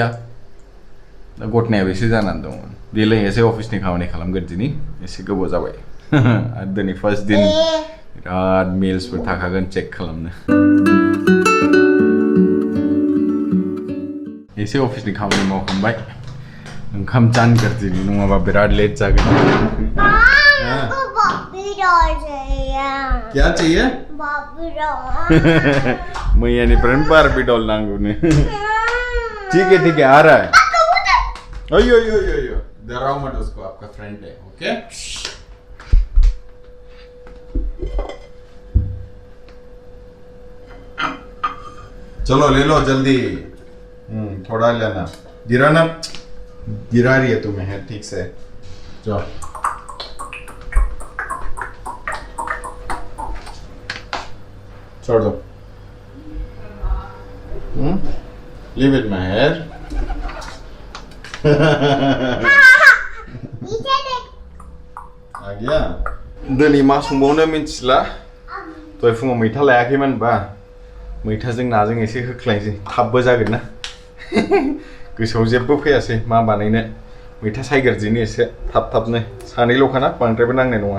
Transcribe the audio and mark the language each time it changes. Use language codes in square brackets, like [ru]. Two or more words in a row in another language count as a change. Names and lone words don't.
[brx] दा घटनायाबो एसे जानानै दंमोन. बेलाय एसे अफिसनि खामानि खालामगोन दिनै. एसे गोबाव जाबाय. आरो दिनै फार्स्ट दिन बिराद मेल्सफोर थाखागोन चेक खालामनो. एसे अफिसनि खामानि मावखांबाय. ओंखाम जानगोर दिनै नङाबा बिराद लेट जागोन. [hi] क्या चाहिए? [brx] मैयानिफ्रायनो बारबी डॉल नांगौनो. [hi] ठीक है आ रहा है. ओयो डराओ मत उसको. आपका फ्रेंड है. ओके. चलो ले लो जल्दी. थोड़ा लेना. गिरा रही है तुम्हें है ठीक से. चलो छोड़ दो. [en] Leave it Maher. [hi] आ गया. [brx] दिनै मा संबावनो मिन्थिला. दहाय फुङाव मैथा लायाखैमोन बा. मैथाजों नाजों एसे होख्लायनोसै. थाबबो जागोन ना. गोसोआव जेबो फैयासै मा बानायनो. मैथा सायगोरदिनि एसे थाबनो. सानैल'खाना बांद्रायबो नांनाय नङा.